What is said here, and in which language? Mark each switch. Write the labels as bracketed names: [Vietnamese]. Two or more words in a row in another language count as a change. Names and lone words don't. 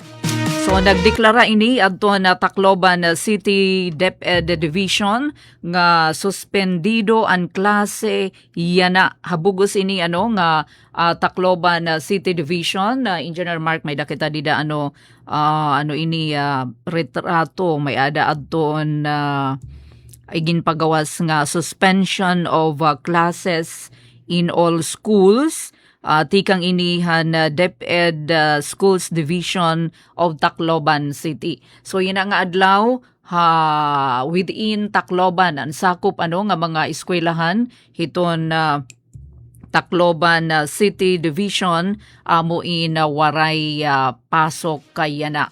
[Waray] So nagdeklara ini adto na Tacloban City DepEd Division nga suspendido ang klase yana habugos ini nga Tacloban City Division. Engineer Mark may dakita dida ini retrato may ada adton ay ginpagawas nga [English] suspension of classes in all schools. [Waray] Tikang inihan DepEd Schools Division of Tacloban City. So yun nga adlaw within Tacloban ang sakop nga mga eskwelahan hiton Tacloban City Division amuin waray pasok kay yana.